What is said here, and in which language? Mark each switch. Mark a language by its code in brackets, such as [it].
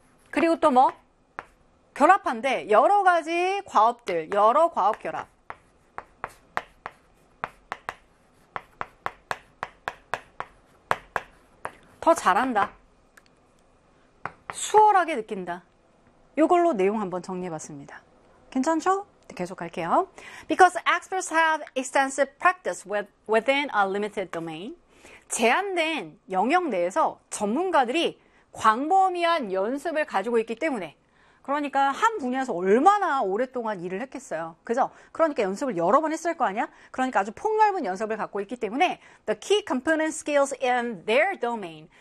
[ko] 그리고 또 뭐? 결합한데, 여러 가지 과업들, 여러 과업 결합. 더 잘한다. 수월하게 느낀다. 이걸로 내용 한번 정리해봤습니다. 괜찮죠? 계속할게요. [en] Because experts have extensive practice within a limited domain. [ko] 제한된 영역 내에서 전문가들이 광범위한 연습을 가지고 있기 때문에. 그러니까 한 분야에서 얼마나 오랫동안 일을 했겠어요. 그죠? 그러니까 연습을 여러 번 했을 거 아니야? 그러니까 아주 폭넓은 연습을 갖고 있기 때문에 [en] the key component skills in their domain.